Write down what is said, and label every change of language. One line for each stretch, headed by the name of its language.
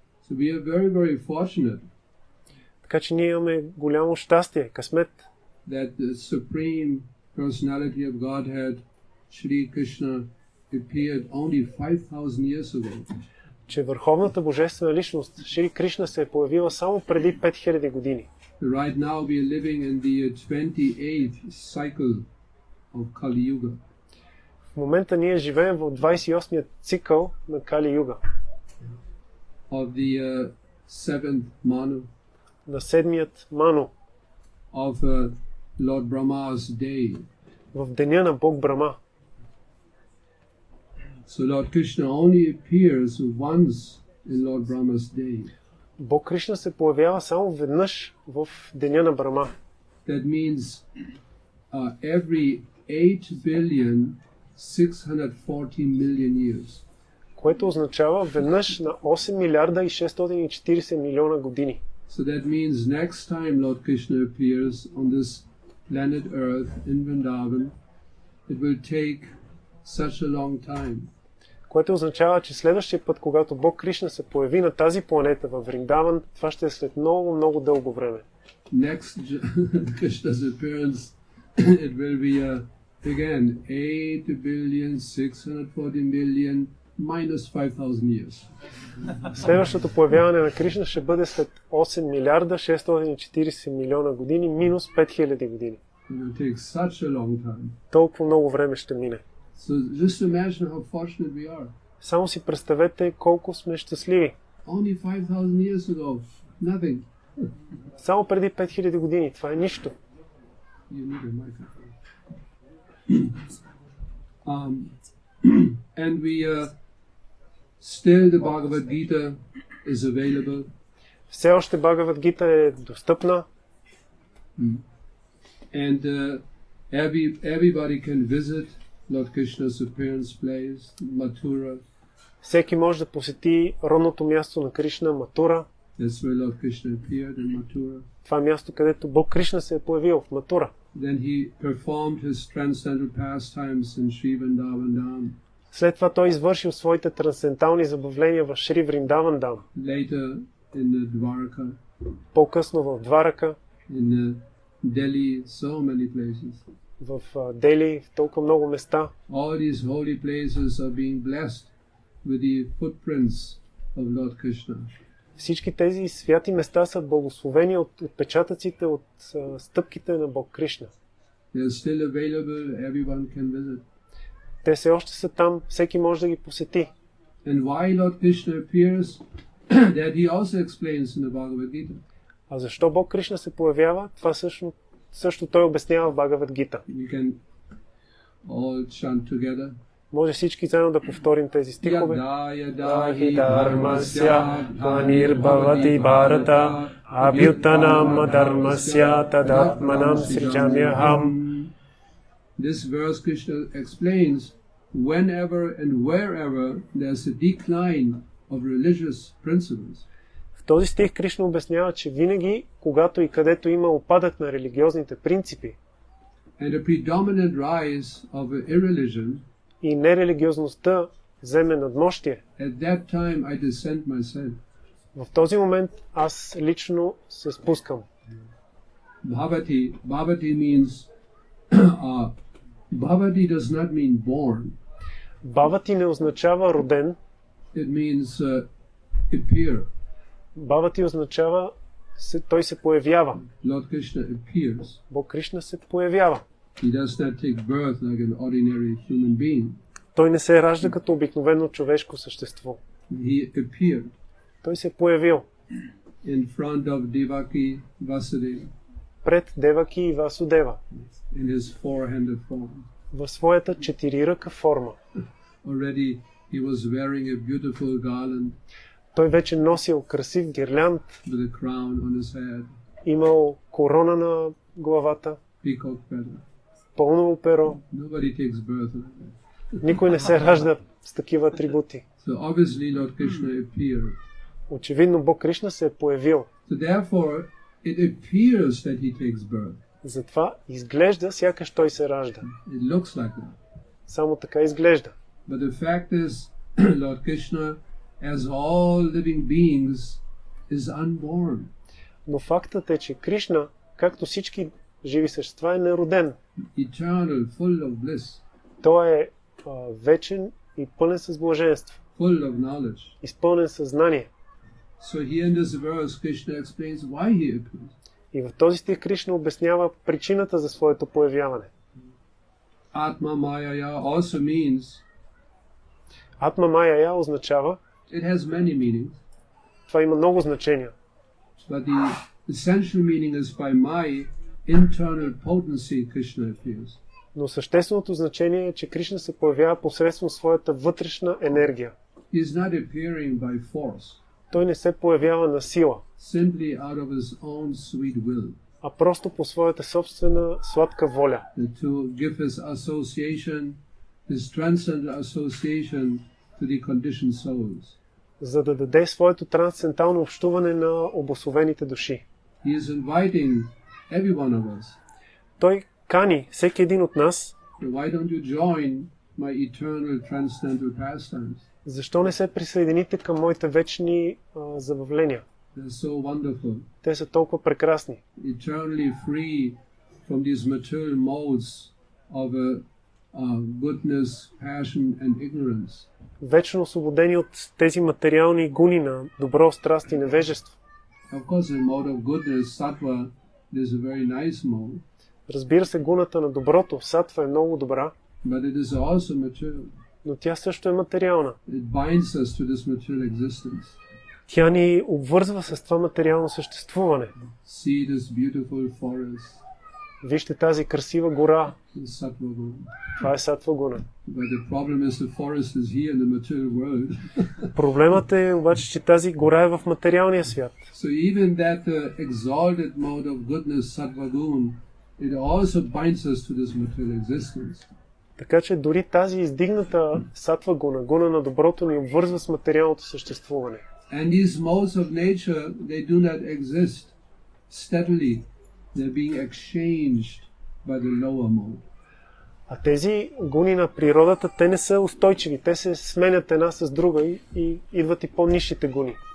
English: So we are very, very fortunate
Bulgarian: Така че ние имаме голямо щастие, късмет,
English: that the Supreme Personality of Godhead, Shri Krishna, appeared only 5,000 years ago.
Bulgarian: че Върховната Божествена личност, Шри Кришна, се е появила само преди 5000 години.
English: Right now we are living in the 28th cycle of Kali Yuga.
Bulgarian: В момента ние живеем в 28-ият цикъл на Кали Юга.
English: Of the 7th Manu.
Bulgarian: На 7-ият Ману.
English: Of Lord Brahma's day.
Bulgarian: В деня на Бог Брама.
English: So Lord Krishna only appears once in Lord Brahma's day.
Bulgarian: Бог Кришна се появява само веднъж в деня на Брама.
English: That means every 8,640,000,000 years.
Bulgarian: Което означава веднъж на 8 милиарда и 640 милиона години.
English: So that means next time Lord Krishna appears on this planet Earth in Vrindavan, it will take such a long time.
Bulgarian: Което означава, че следващия път, когато Бог Кришна се появи на тази планета във Вриндаван, това ще е след много, много дълго време.
English: Next Krishna's appearance, it will be again 8,640,000,000 minus 5,000 years.
Bulgarian: Следващото появяване на Кришна ще бъде след 8 милиарда 640 милиона години минус 5000 години.
English: It will take such a long time.
Bulgarian: Толкова много време ще мине.
English: So just imagine how fortunate we are.
Bulgarian: Само си представете колко сме щастливи.
English: Only 5,000 years ago, nothing.
Bulgarian: Само преди 5000 години. Това е нищо.
English: You need a microphone. And we still the Bhagavad Gita is available.
Bulgarian: Все още Бхагавад Гита е достъпна.
English: And everybody can visit Lord Krishna's appearance place, Mathura.
Bulgarian: Всеки може да посети родното място на Кришна, Матура.
English: That's where Lord Krishna appeared in Mathura.
Bulgarian: Това е място, където Бог Кришна се е появил в Матура.
English: Then he performed his transcendental pastimes in Sri Vrindavan.
Bulgarian: След това той извършил своите трансцендентални забавления в Шри Вриндавандам.
English: Later in the Dwarka.
Bulgarian: По-късно в Дварака.
English: In Delhi, so many places.
Bulgarian: В Дели, в толкова много места.
English: All these holy places are being blessed with the footprints of Lord Krishna.
Bulgarian: Всички тези святи места са благословени от отпечатъците от стъпките на Бог Кришна.
English: They are still available, everyone can visit.
Bulgarian: Те все още са там, всеки може да ги посети.
English: And why Lord Krishna appears, that he also explains in the Bhagavad Gita.
Bulgarian: А защо Бог Кришна се появява? Това също той обяснява в Бхагавад Гита.
English: We can all chant together.
Bulgarian: Може всички заедно да повторим тези стихове. Yahi
Sanskrit: Дharmasya Vanirбhavati Bharata Abhyutanam Dharmasya Tadatmanam Srijamyaham.
English: This verse Krishna explains whenever and wherever there's a decline of religious principles.
Bulgarian: В този стих Кришна обяснява, че винаги, когато и където има упадък на религиозните принципи
English: and a predominant rise of irreligion,
Bulgarian: и нерелигиозността вземе надмощие,
English: at that time I descend myself.
Bulgarian: в този момент аз лично се спускам.
English: Bhavati means Bhavati does not mean born.
Bulgarian: Бхавати не означава роден.
English: It means appear.
Bulgarian: Бхавати означава той се появява.
English: Lord Krishna appears.
Bulgarian: Бог Кришна се появява.
English: He does not take birth like an ordinary human being.
Bulgarian: Той не се ражда като обикновено човешко същество.
English: He appeared.
Bulgarian: Той се появил.
English: In front of Devaki Vasudeva.
Bulgarian: Пред Деваки и Васудева.
English: In his four-handed form.
Bulgarian: В своята четириръка форма.
English: Already he was wearing a beautiful garland.
Bulgarian: Той вече носил красив гирлянд.
English: With a crown on his head.
Bulgarian: Имал корона на главата.
English: Peacock feather.
Bulgarian: Пълново перо.
English: Nobody takes birth like that.
Bulgarian: Никой не се ражда с такива атрибути.
English: So obviously Lord Krishna appeared.
Bulgarian: Очевидно Бог Кришна се е появил.
English: So therefore it appears that he takes birth.
Bulgarian: Затова изглежда сякаш той се ражда.
English: It looks like that.
Bulgarian: Само така изглежда.
English: But the fact is Lord Krishna, as all living beings, is unborn.
Bulgarian: Но фактът е, че Кришна, както всички живи същества, е нероден.
English: Eternal, full of bliss.
Bulgarian: Той е вечен и пълен с блаженство.
English: Full of knowledge.
Bulgarian: Изпълнен със знание.
English: So here in this verse Krishna explains why he appears.
Bulgarian: И в този стих Кришна обяснява причината за своето появяване.
English: Atma Mayaya also means.
Bulgarian: Атма Майя означава.
English: It has many meanings.
Bulgarian: Това има много значения.
English: But the essential meaning is by my internal potency Krishna appears.
Bulgarian: Но същественото значение е, че Кришна се появява посредством своята вътрешна енергия.
English: He is not appearing by force.
Bulgarian: Той не се появява на сила.
English: Simply out of his own sweet will.
Bulgarian: А просто по своята собствена сладка воля.
English: To give his association, his transcendental association to the conditioned souls.
Bulgarian: За да даде своето трансцендентално общуване на обособените души.
English: He is inviting every one of us.
Bulgarian: Той кани всеки един от нас.
English: Why don't you join my eternal transcendental pastimes?
Bulgarian: Защо не се присъедините към моите вечни забавления?
English: They're so wonderful.
Bulgarian: Те са толкова прекрасни.
English: Eternally free from these material modes of goodness, passion and ignorance.
Bulgarian: Вечно освободени от тези материални гуни на добро, страст и невежество.
English: Of course, the mode of goodness, sattva, is a very nice mode.
Bulgarian: Разбира се, гуната на доброто, сатва е много добра,
English: but it is also material.
Bulgarian: но тя също е материална.
English: It binds us to this material existence.
Bulgarian: Тя ни обвързва с това материално съществуване.
English: See this beautiful forest.
Bulgarian: Вижте тази красива гора.
English: Sattva guna.
Bulgarian: Това е сатва гуна.
English: But the problem is the forest is here in the material world.
Bulgarian: Проблемът е обаче, че тази гора е в материалния свят.
English: So even that exalted mode of goodness, sattva guna, it also binds us to this material existence.
Bulgarian: Така че дори тази издигната сатва гуна, гуна на доброто, ни обвързва с материалното съществуване.
English: And these modes of nature, they do not exist steadily. They're being exchanged by the lower mode.
Bulgarian: А тези гуни на природата, те не са устойчиви. Те се сменят една с друга и идват и по-нисшите гуни.